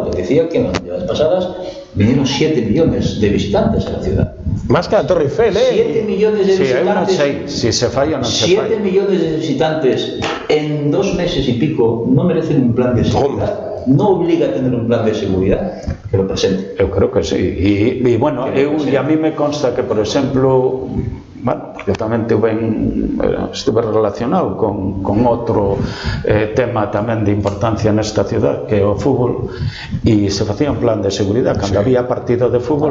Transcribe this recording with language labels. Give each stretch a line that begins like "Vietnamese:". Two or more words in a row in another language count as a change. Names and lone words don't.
Spanish: Porque decía que en las días pasadas vinieron 7 millones de visitantes a la ciudad. Más que la Torre Eiffel, 7 millones de visitantes. Si se falla, no se falla. 7 millones de visitantes en 2 meses y pico no merecen un plan de seguridad. No obliga a tener un plan de seguridad que lo presente.
Galician: Eu creo que sí. E bueno,
Spanish: a mí me consta que,
Galician: por exemplo, bueno, porque tamén estuve relacionado con outro tema tamén de importancia nesta ciudad, que é o fútbol, e se facía un plan de seguridade cando había partido de fútbol.